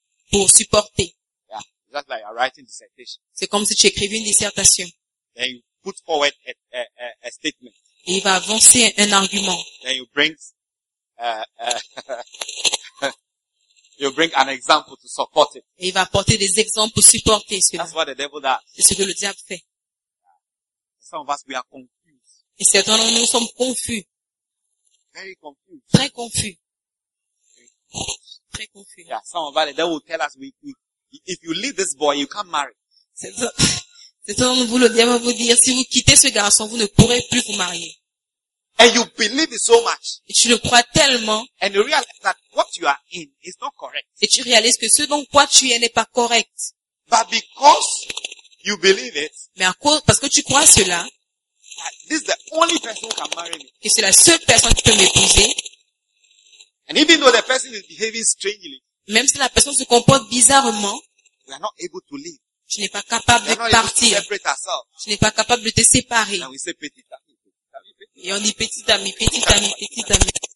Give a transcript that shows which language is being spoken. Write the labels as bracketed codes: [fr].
[fr] Pour supporter. [en] Just like a writing dissertation. [fr] C'est comme si tu écrivais une dissertation. [en] Then you put forward a statement. [fr] Et il va avancer un argument. [en] Then you bring you bring an example to support it. [fr] Et il va apporter des exemples pour supporter cela. [en] That's what the devil does. [fr] C'est ce que le diable fait. [en] Some of us we are confused. [fr] Et certains de nous sommes confus. [en] Very confused. [fr] Très confus. Très confus. [en] Yeah, some of us the devil will tell us we if you leave this boy, you can't marry. [fr] C'est un vous le diable va vous dire si vous quittez ce garçon, vous ne pourrez plus vous marier. [en] And you believe it so much. [fr] Et tu le crois tellement. [en] And you realize that what you are in is not correct. [fr] Et tu réalises que ce dont quoi tu es n'est pas correct. [en] But because you believe it. [fr] Mais à cause parce que tu crois cela. [en] That this is the only person who can marry me. [fr] Que c'est la seule personne qui peut m'épouser. [en] And even though the person is behaving strangely. [fr] Même si la personne se comporte bizarrement, [en] we are not able to leave. [fr] Tu n'es pas capable [en] we are [fr] de partir. [en] Able to separate ourselves. [fr] Tu n'es pas capable de te séparer. [en] And we say [fr] petit ami, petit ami, petit ami. Et on dit petit ami, petit ami, petit ami.